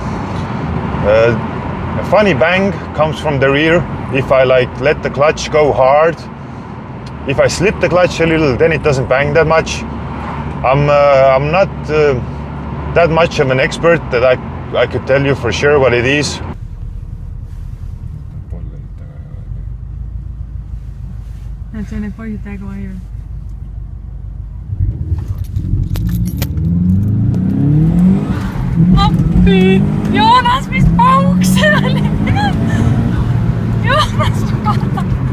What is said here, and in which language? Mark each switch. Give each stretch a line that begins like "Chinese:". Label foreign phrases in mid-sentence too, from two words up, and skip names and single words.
English: A funny bang comes from the rear if I let the clutch go hard. If I slip the clutch a little, then it doesn't bang that much. I'm not that much of an expert that I could tell you for sure what it is.
Estonian: See neid poisid täiega vahivad. Appi! Joonas, mis pauk see oli? Joonas, karta!